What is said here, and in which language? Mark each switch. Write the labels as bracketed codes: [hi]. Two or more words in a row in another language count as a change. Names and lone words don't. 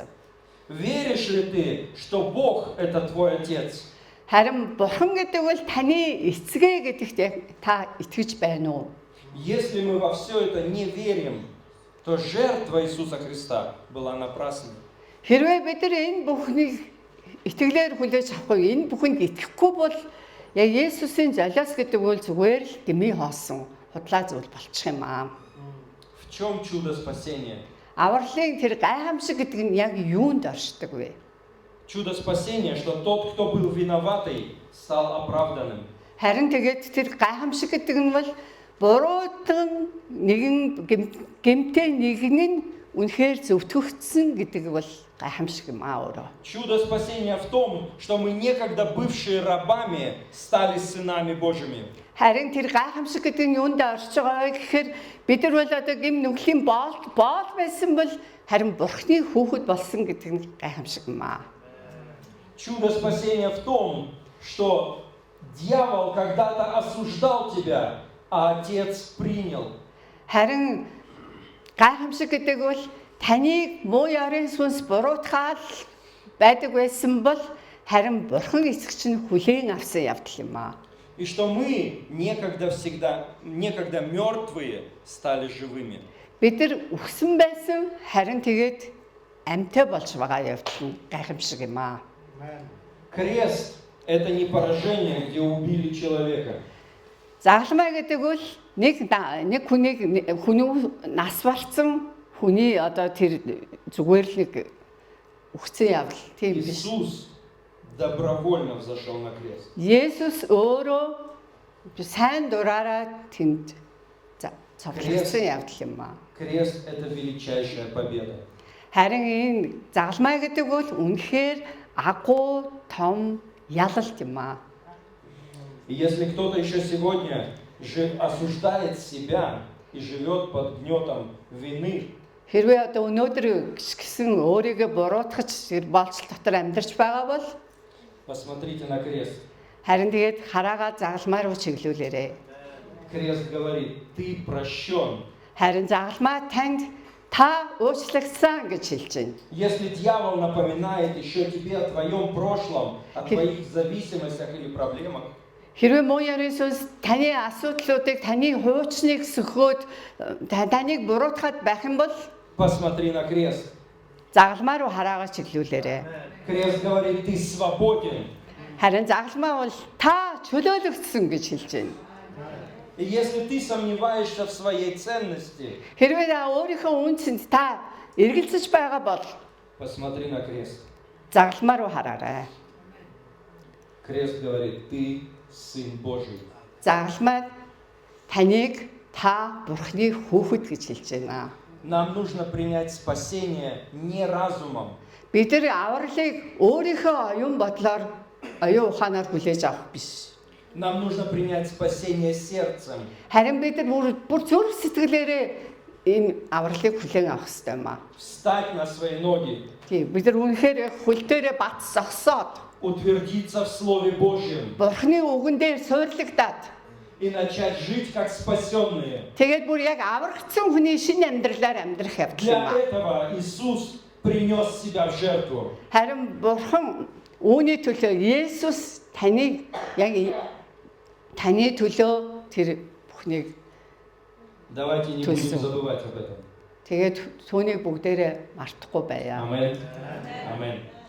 [ru] Веришь ли ты, что Бог – это твой Отец? [mn] Харин бурхан гэдэг бол таны эцгээ гэдэгт та итгэж байна уу? [ru] Если мы во все это не верим, то жертва Иисуса Христа была напрасной. [mn] Хэрвээ бид нар энэ бүхнийг итгэлээр хүлээж авахгүй, энэ бүхэнд итгэхгүй бол яг Есүсийн золиос гэдэг бол зүгээр л дэмий хоосон худлаа зүйл болчих юм аа. [ru] В чем чудо спасения? [mn] Авралын тэр гайхамшиг гэдэг нь яг юунд оршдог вэ? [ru] Чудо спасения, что тот, кто был виноватый, стал оправданным. [mn] Харин тэгээд тэр гайхамшиг гэдэг нь бол буруутан нэгэн гэмтэй нэгэн нь үнэхээр зөвтгөгдсөн гэдэг бол гайхамшиг юм аа өөрөө. [ru] Чудо спасения в том, что мы некогда бывшие рабами стали сынами Божьими. [mn] Харин тэр гайхамшиг гэдэг нь юунд орж байгаа вэ гэхээр бид нар бол одоо гим нүглийн боол байсан бол харин Бурхны хүүхэд болсон гэдэг нь гайхамшиг юм аа. [ru] Чудо спасения в том, что дьявол когда-то осуждал тебя, а Отец принял. [mn] Харин гайхамшиг гэдэг бол таныг муу ярын сүнс буруутгаал байдаг байсан бол харин Бурхан эцэгч нь хүлээн авсан явдал юм аа. [ru] И что мы некогда мертвые стали живыми. [mn] Бид нар үхсэн байсан харин тэгээд амьтаа болж байгаа явдал нь гайхамшиг юм аа. [ru] Крест – это не поражение, где убили человека. [mn] Загалмай гэдэг бол нэг хүний нас барсан хүний одоо тэр зүгээр л нэг үхсэн явдал тийм биш. [ru] Иисус добровольно взошел на крест. [mn] Есүс өөрөө сайн дураараа тэнд цовдлогдсон явдал юм аа. [ru] Крест – это величайшая победа. [mn] Харин энэ загалмай гэдэг бол үнэхээр агуу том ялалт юм аа. [ru] И если кто-то еще сегодня осуждает себя и живет под гнетом вины, [mn] Хэрвээ одоо өнөөдөр гисэн өөрийгөө буруутгаж болцол дотор амьдарч байгаа бол [ru] посмотрите на крест. [mn] харин тэгээд хараагаа загалмай руу чиглүүлээрэй. [ru] Крест говорит: ты прощен. [mn] Харин загалмай танд та уучлагдсан гэж хэлж байна. [ru] Если дьявол напоминает еще тебе о твоем прошлом, о твоих зависимостях или проблемах, [mn] Хэрвээ муу ярын сүнс таны асуудлуудыг, таны хуучныг сөхөөд таныг буруутгаад байх юм бол [ru] посмотри на крест. [mn] загалмай руу хараагаа чиглүүлээрэй. [ru] Крест говорит: ты свободен. [mn] Харин загалмай бол та чөлөөлөгдсөн гэж хэлж байна. [ru] И если ты сомневаешься в своей ценности, [mn] Хэрвээ өөрийнхөө үнцэнд та эргэлзэж байгаа бол [ru] посмотри на крест. [mn] загалмай руу хараарай. [ru] Крест говорит: ты сын Божий. [mn] Загалмай таныг та Бурхны хүүхэд гэж хэлж байна. [ru] Нам нужно принять спасение не разумом, [mn] Бид нар авралыг өөрийнхөө оюун бодлоор, оюун ухаанаар хүлээж авах биш. [ru] нам нужно принять спасение сердцем. [mn] Харин бид нар бүр зүрх сэтгэлээрээ энэ авралыг хүлээн авах хэрэгтэй юм аа. [ru] Встать на свои ноги, [mn] Тийм бид нар үнэхээр хөл дээрээ бат зогсоод [ru] утвердиться в Слове Божьем [mn] Бурхны үгэн дээр суйрлагдаад [ru] и начать жить как спасенные. [mn] тэгээд бүр яг аврагдсан хүний шинэ амьдралаар амьдрах явдал юм [ru] Для [mn] аа. [ru] этого Иисус принес себя в жертву. [mn] Харин Бурхан үүний төлөө Есүс таныг яг таны төлөө тэр бүхнийг [ru] Давайте не будем забывать об этом. [mn] тэгээд түүнийг бүгдээрээ мартахгүй байя. [ru] Аминь. Аминь.